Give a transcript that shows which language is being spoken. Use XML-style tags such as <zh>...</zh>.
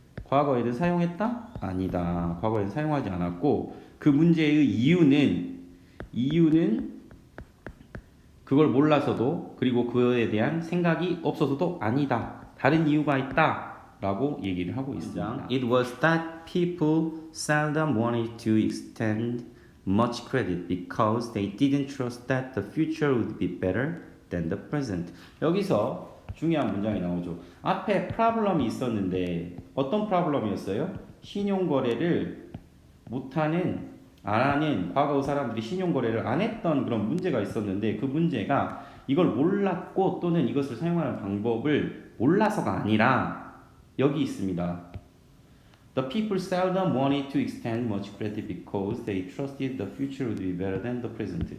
<ko>과거에는 사용했다? 아니다. 과거에는 사용하지 않았고 그 문제의 이유는 그걸 몰라서도 그리고 그에 대한 생각이 없어서도 아니다. 다른 이유가 있다. 라고 얘기를 하고 있습니다.</ko> <en>It was that people seldom wanted to extend much credit because they didn't trust that the future would be better than the present.</en> <ko>여기서 중요한 문장이 나오죠. 앞에 프로블럼이 있었는데 어떤 프로블럼이었어요? 신용거래를 안 하는 과거 사람들이 신용거래를 안 했던 그런 문제가 있었는데 그 문제가 이걸 몰랐고 또는 이것을 사용하는 방법을 몰라서가 아니라 여기 있습니다.</ko> <en>The people seldom wanted to extend much credit because they trusted the future would be better than the present.</en>